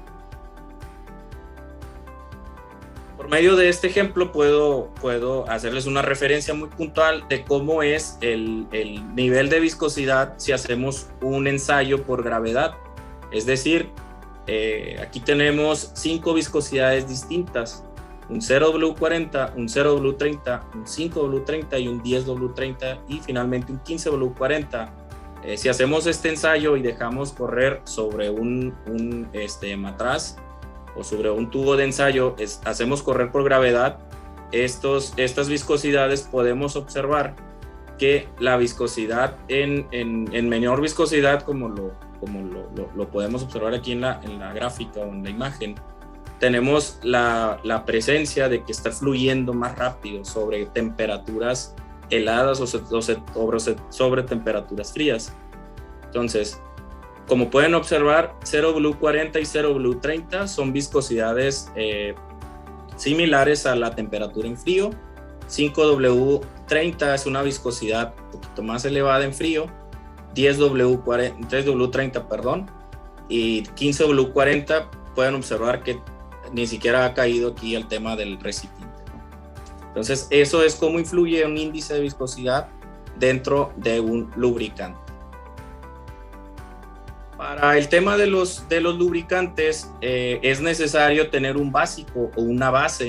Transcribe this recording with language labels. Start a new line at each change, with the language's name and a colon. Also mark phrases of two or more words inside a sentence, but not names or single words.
Spanish: Por medio de este ejemplo puedo hacerles una referencia muy puntual de cómo es el nivel de viscosidad si hacemos un ensayo por gravedad. Es decir, aquí tenemos 5 viscosidades distintas: un 0W40, un 0W30, un 5W30 y un 10W30 y finalmente un 15W40. Si hacemos este ensayo y dejamos correr sobre un matraz o sobre un tubo de ensayo, hacemos correr por gravedad estas viscosidades, podemos observar que la viscosidad en menor viscosidad, como lo podemos observar aquí en la gráfica o en la imagen, tenemos la presencia de que está fluyendo más rápido sobre temperaturas heladas o sobre temperaturas frías. Entonces, como pueden observar, 0W40 y 0W30 son viscosidades similares a la temperatura en frío. 5W30 es una viscosidad un poquito más elevada en frío, 10W30, y 15W40, pueden observar que ni siquiera ha caído aquí el tema del recipiente, ¿no? Entonces, eso es cómo influye un índice de viscosidad dentro de un lubricante. Para el tema de los lubricantes, es necesario tener un básico o una base.